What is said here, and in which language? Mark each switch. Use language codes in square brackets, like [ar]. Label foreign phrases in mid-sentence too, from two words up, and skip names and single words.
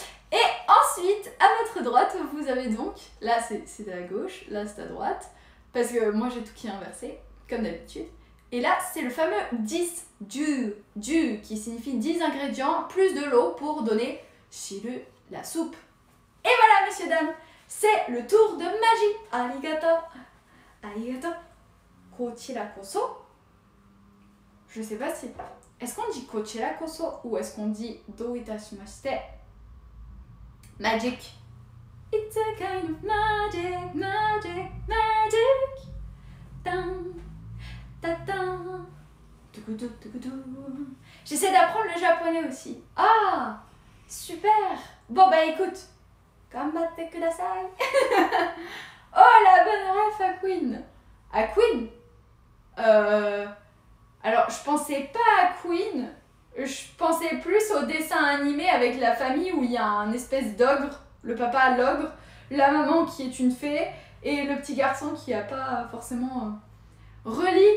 [fr] Et ensuite, à votre droite, vous avez donc, là c'est à gauche, là c'est à droite, parce que moi j'ai tout qui est inversé, comme d'habitude. Et là, c'est le fameux 10 du qui signifie 10 ingrédients plus de l'eau pour donner la soupe. Et voilà, messieurs, dames, c'est le tour de magie. [ja] ありがとう。ありがとう。こちらこそ. [fr] Je sais pas si... Est-ce qu'on dit [ja] こちらこそ [fr] ou est-ce qu'on dit [ja] どういたしまして? [fr] Magic. [en] It's a kind of magic, magic, magic. Dun. [fr] J'essaie d'apprendre le japonais aussi. Ah, super. Bon bah écoute, [ja] がんばってください. [fr] Oh la bonne ref à Queen. À Queen. Alors je pensais pas à Queen. Je pensais plus au dessin animé avec la famille où il y a un espèce d'ogre, le papa l'ogre, la maman qui est une fée et le petit garçon qui a pas forcément relis.